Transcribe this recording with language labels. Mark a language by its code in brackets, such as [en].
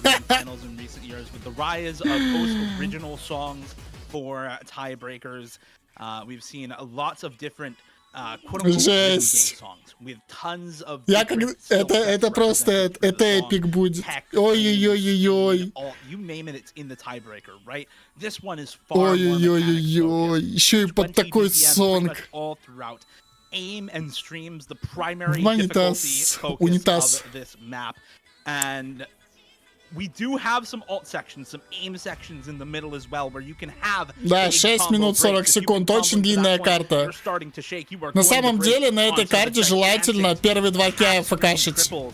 [en] finals in recent years with the rise of most original songs for tiebreakers. We've seen lots of different quote-unquote game songs with tons of [ru] это просто, это эпик будет. Ой-ой-ой-ой. [en] You name it, it's in the tiebreaker, right? This one is far more [ru] Ой-ой-ой-ой. Еще и под такой сонг. [en] all throughout. Aim and streams the primary difficulty focus of this map, and we do have some alt sections, some aim sections in the middle as well, where you can have. [ru] Да, 6 минут 40 секунд, очень длинная карта. На самом деле на этой карте желательно первые 2 кия фкашить.